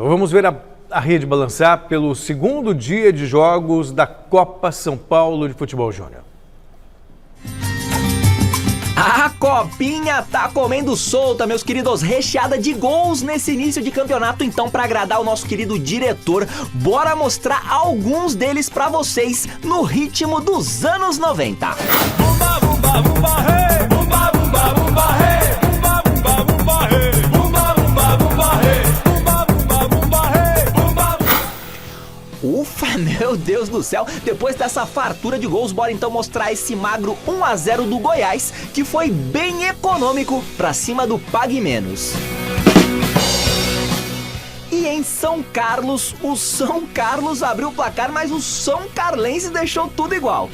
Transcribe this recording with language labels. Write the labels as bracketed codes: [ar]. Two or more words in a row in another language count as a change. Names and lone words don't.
[pt] Vamos ver a rede balançar pelo segundo dia de jogos da Copa São Paulo de Futebol Júnior. A copinha tá comendo solta, meus queridos, recheada de gols nesse início de campeonato. Então, pra agradar o nosso querido diretor, bora mostrar alguns deles pra vocês no ritmo dos anos 90. Bumba, bumba, bumba, hey! Bumba, bumba, bumba, hey! Bumba, bumba, bumba, hey! Bumba, bumba, bumba, hey! Bumba, bumba, bumba, hey! Bumba, Ufa, meu Deus do céu, depois dessa fartura de gols, bora então mostrar esse magro 1-0 do Goiás, que foi bem econômico pra cima do Pague Menos. E em São Carlos, o São Carlos abriu o placar, mas o São Carlense deixou tudo igual.